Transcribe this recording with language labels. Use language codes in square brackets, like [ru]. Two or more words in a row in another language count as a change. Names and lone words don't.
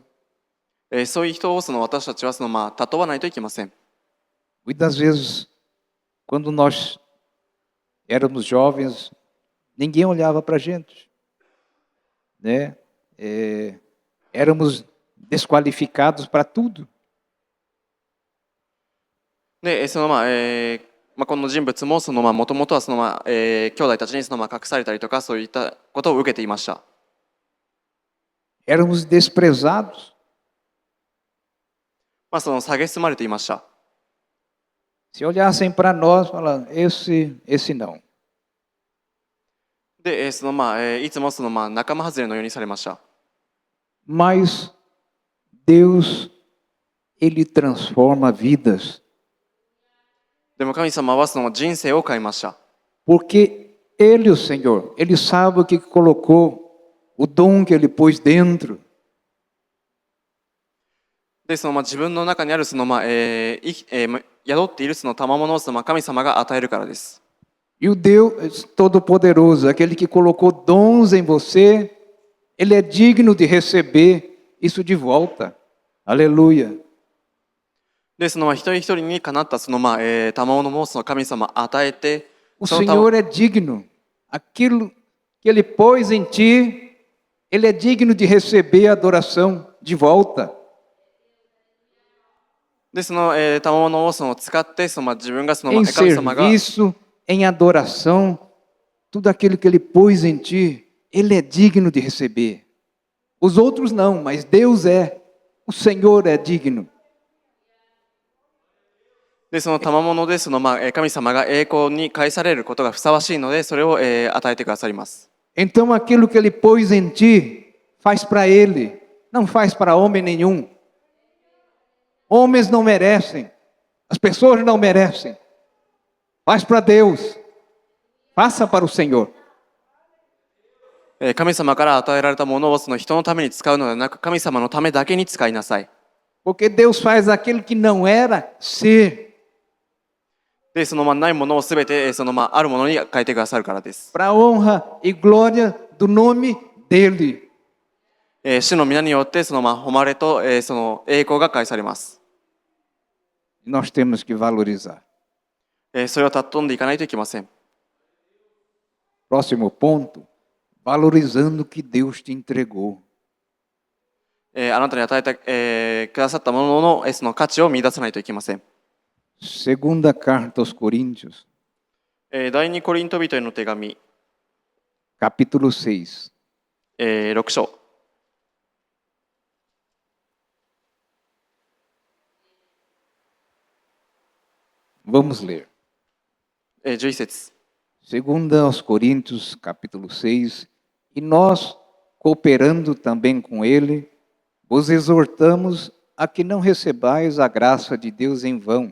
[ja] そういう人を私たちは雇わないといけません。 [pt] Muitas vezes, quando nós éramos jovens, ninguém olhava para a gente, né? Éramos desqualificados para tudo. [ja] で、この人物ももともとは兄弟たちに隠されたりとかそういったことを受けていました。 [pt] Éramos desprezados. [ja] 蔑まれていました。 [pt] Se olhassem para nós, falavam, esse não. [ja] で、いつも仲間外れのようにされました。 [pt] Mas Deus, Ele transforma vidas. [ja] でも神様は人生を変えました。 [pt] Porque Ele, o Senhor, Ele sabe o que colocou, o dom que Ele pôs dentro. [ja] で、自分の中にある宿っている賜物を神様が与えるからです。 [pt] E o Deus Todo-Poderoso, aquele que colocou dons em você, Ele é digno de receber isso de volta. Aleluia. [ja] で、一人一人にかなった賜物も神様与えて、 [pt] O Senhor é digno. Aquilo que Ele pôs em ti, Ele é digno de receber a adoração de volta. [ja] で、賜物を使って自分が [pt] em serviço, em adoração, tudo aquilo que Ele pôs em ti, Ele é digno de receber. Os outros não, mas Deus é. O Senhor é digno. [ja] で、賜物で神様が栄光に返されることがふさわしいので、それを与えてくださります。 [pt] Então aquilo que Ele pôs em ti, faz para Ele, não faz para homem nenhum. Homens não merecem, as pessoas não merecem. Faz para Deus, faça para o Senhor. [ja] 神様から与えられたものを人のために使うのではなく、神様のためだけに使いなさい。 [pt] Porque Deus faz aquilo que não era ser. [ja] で、ないものをすべてあるものに変えてくださるからです。 [pt] Para a honra e glória do nome dele. [ja] 主の皆によって誉れと栄光が返されます。 [pt] Nós temos que valorizar. [ja] それを尊んでいかないといけません。 [pt] Próximo ponto, valorizando o que Deus te entregou. [ja] あなたに与えてくださったものの価値を見出さないといけません。 [pt] Segunda carta aos Coríntios, [ja] 第二コリント人への手紙、 [pt] capítulo 6. [ja] 6章。 [pt] Vamos ler. [ja] 11節。 [pt] Segunda aos Coríntios, capítulo 6. E nós, cooperando também com ele, vos exortamos a que não recebais a graça de Deus em vão.